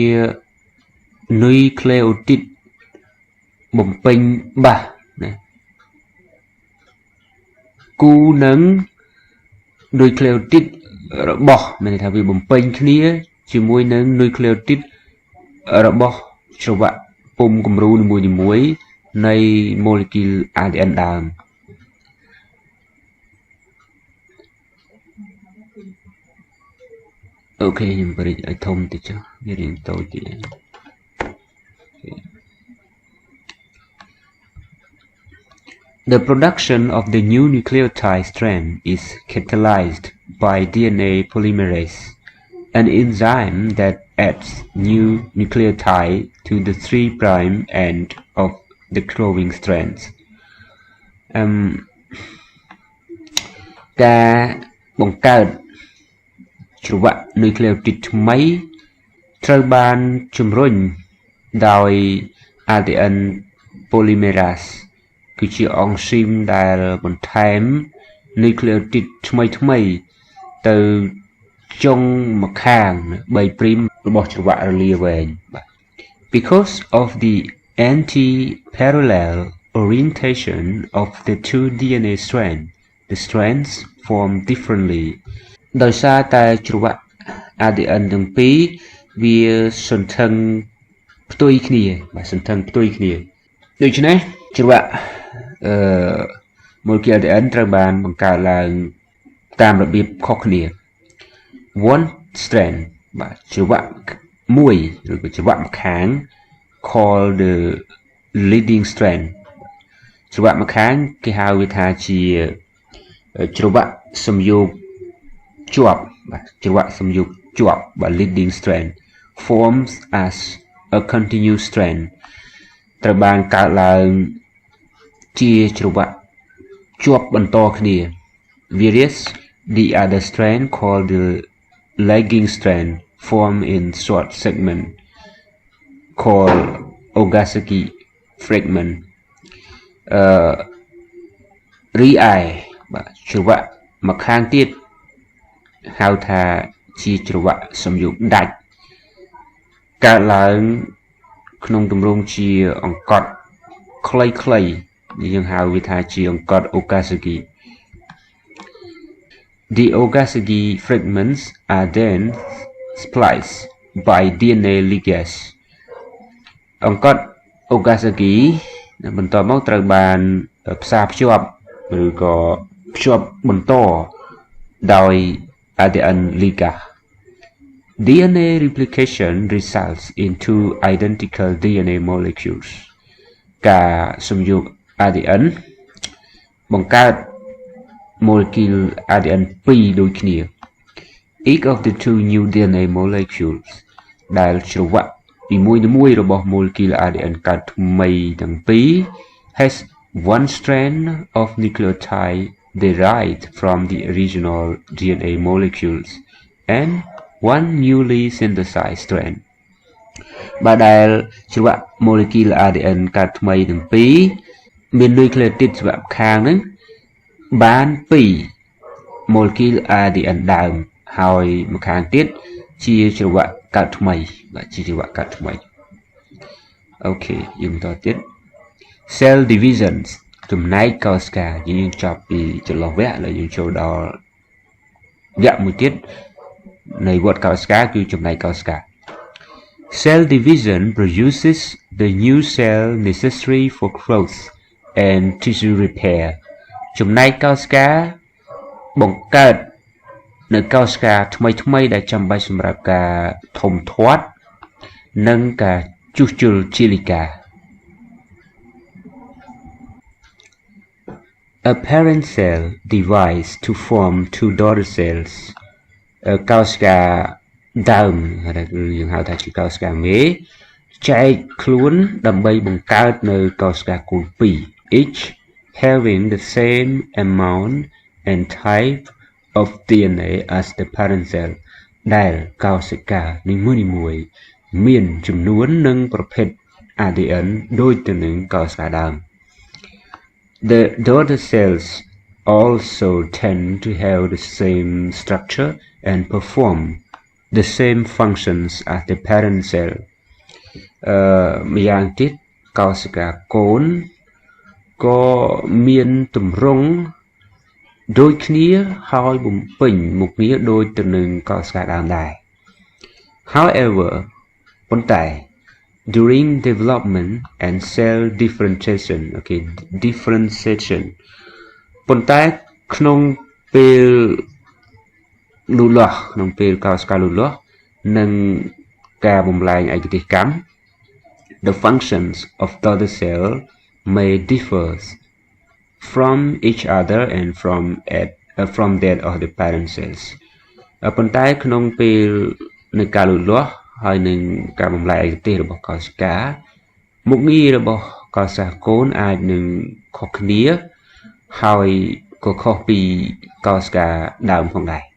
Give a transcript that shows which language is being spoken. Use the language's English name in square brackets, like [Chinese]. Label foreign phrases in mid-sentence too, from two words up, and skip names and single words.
[Khmer] nucleotide បំពេញបាសណាគូនឹង nucleotide របស់មានន័យថាវាបំពេញគ្នាជាមួយនឹង nucleotide របស់ច្រវាក់ពុម្ពគំរូនីមួយៗនៃ molecule ADN ដើម អូខេខ្ញុំបរិយាឲ្យធំតិចចុះវារៀងតូចទៀត [English] The production of the new nucleotide strand is catalyzed by DNA polymerase, an enzyme that adds new nucleotide to the 3' end of the growing strands. [Khmer] ការបង្កើតច្រវាក់ nucleotide ថ្មីត្រូវបានជំរុញដោយ ADN polymerase គឺជាអង់ស៊ីមដែលបន្ថែម nucleotide ថ្មីទៅចុងម្ខាង3' របស់ច្រវាក់រលាវែងបាទ [English] Because of the anti-parallel orientation of the two DNA strands, the strands form differently. [Khmer] ដោយសារតែច្រវាក់ ADN ទាំងពីរវាសន្ធឹងផ្ទុយគ្នាបាទ សន្ធឹងផ្ទុយគ្នាដូច្នេះច្រវាក់molecule ADN ត្រូវបានបង្កើតឡើងតាមរបៀបខុសគ្នា [English] one strand [Khmer] បាទច្រវាក់មួយឬក៏ច្រវាក់ម្ខាង [English] called the leading strand [Khmer] ច្រវាក់ម្ខាងគេហៅវាថាជាច្រវាក់សំយោគ ជាប់បាទច្រវាក់សំយោគជាប់បាទ [English] leading strand forms as a continuous strand [Khmer] ត្រូវបានកើតឡើងជាច្រវាក់ជាប់បន្តគ្នា [English] whereas the other strand called the lagging strand form in short segment called Ogasaki fragment [Khmer] រីឯបាទច្រវាក់មកខាងទៀតហៅថាជាច្រវាក់សំយោគដាច់កើតឡើងក្នុងទម្រង់ជាអង្កត់ខ្លីៗយើងហៅវាថាជាអង្កត់ Ogasaki. [English] The Ogasaki fragments are then spliced by DNA ligase. [Khmer] អង្កត់ Ogasaki បន្ទាប់មកត្រូវបានផ្សារភ្ជាប់ឬក៏ភ្ជាប់បន្តដោយ ADN ligase. [English] DNA replication results in two identical DNA molecules. [Khmer] ការសំយោគ ADN បង្កើត molecule ADN 2 ដូចគ្នា [English] Each of the two new DNA molecules [Khmer] ដែលច្រវាក់ពីមួយរបស់ molecule ADN កើតថ្មីទាំងពីរ [English] has one strand of nucleotide derived from the original DNA molecules and one newly synthesized strand [Khmer] បើដែលច្រវាក់ molecule ADN កើតថ្មីទាំងពីរមាន nucleotide ច្រវាក់ខាងហ្នឹងបាន2 molecule ADN ដើមហើយម្ខាងទៀតជាច្រវាក់កើតថ្មីបាទជាច្រវាក់កើតថ្មីអូខេយើង បន្តទៀត [English] cell divisions [Khmer] ចំណែកកោសិកាយើងចប់ពីចន្លោះវគ្គ ហើយយើងចូលដល់វគ្គមួយទៀតនៃវដ្តកោសិកាគឺចំណែកកោសិកា [English] Cell division produces the new cell necessary for growth and tissue repair [Khmer] ចំណែកកោសិកាបង្កើតនៅកោសិកាថ្មីដែលចាំបាច់សម្រាប់ការធំធាត់និងការជួសជុលជាលិកា [English] A parent cell divides to form two daughter cells [Khmer] កោសិកាដើមយើងហៅថាជាកោសិកាមេចែកខ្លួនដើម្បីបង្កើតនៅកោសិកាគូល2 [English] each having the same amount and type of DNA as the parent cell [Khmer] ដែលកោសិកានី មួយៗមានចំនួននិងប្រភេទ ADN ដូចទៅនឹងកោសិកាដើម [English] The daughter cells also tend to have the same structure and perform the same functions as the parent cell ម្យ៉ាង [Khmer] ទៀតកោសិកាកូនក៏មានទម្រង់ដូចគ្នាហើយបំពេញមុខងារដូចទៅនឹងកោសិកាដើមដែរ However ប៉ុន្តែ [English] during development and cell differentiation differentiation [Khmer] ប៉ុន្តែក្នុងពេលលូតលាស់ក្នុងពេលកោសិកាលូតលាស់ និងការបំលែងឯកទេសកម្ម [English] the functions of daughter cell may differ from each other and from that of the parent cells [Khmer] ប៉ុន្តែក្នុងពេលនៃការលូតលាស់ហើយនឹងការបំលែងឯកទេសរបស់កោសិកាមុខងាររបស់កោសិកាកូនអាចនឹងខុសគ្នាហើយក៏ខុសពីកោសិកាដើមផងដែរ